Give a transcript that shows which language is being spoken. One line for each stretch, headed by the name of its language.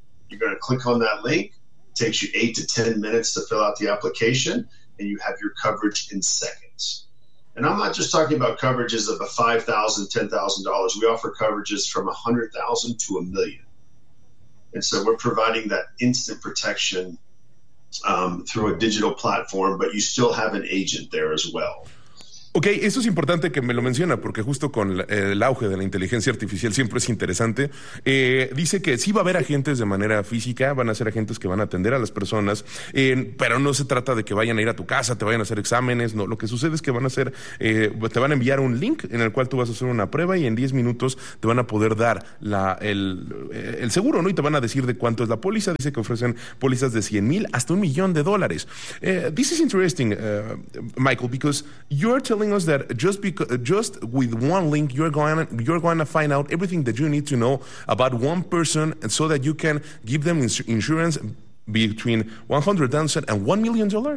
English: You're going to click on that link. It takes you 8 to 10 minutes to fill out the application, and you have your coverage in seconds. And I'm not just talking about coverages of $5,000, $10,000. We offer coverages from $100,000 to $1 million. And so we're providing that instant protection through a digital platform, but you still have an agent there as well.
Spanish: Okay, esto es importante que me lo menciona, porque justo con el auge de la inteligencia artificial siempre es interesante. Dice que sí va a haber agentes de manera física, van a ser agentes que van a atender a las personas, pero no se trata de que vayan a ir a tu casa, te vayan a hacer exámenes, no. Lo que sucede es que van a hacer, te van a enviar un link en el cual tú vas a hacer una prueba, y en 10 minutos te van a poder dar el seguro, ¿no? Y te van a decir de cuánto es la póliza. Dice que ofrecen pólizas de 100,000 hasta $1,000,000.
English: This is interesting, Michael, because you're telling us that just with one link you're going to find out everything that you need to know about one person, and so that you can give them insurance between $100,000 and $1 million?